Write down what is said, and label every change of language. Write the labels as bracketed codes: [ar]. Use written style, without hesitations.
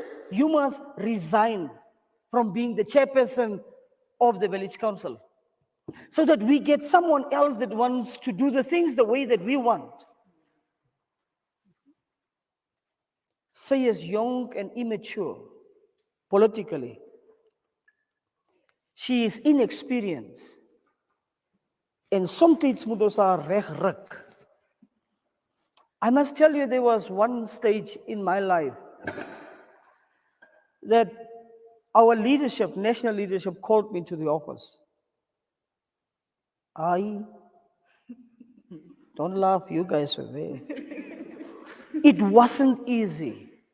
[en] You must resign from being the chairperson of the village council, so that we get someone else that wants to do the things the way that we want. [af] Sy [en] is young and immature politically. She is inexperienced. [af] En soms moet ons haar regruk. [en] I must tell you, there was one stage in my life that our leadership, national leadership, called me to the office. Don't laugh, you guys were there. It wasn't easy.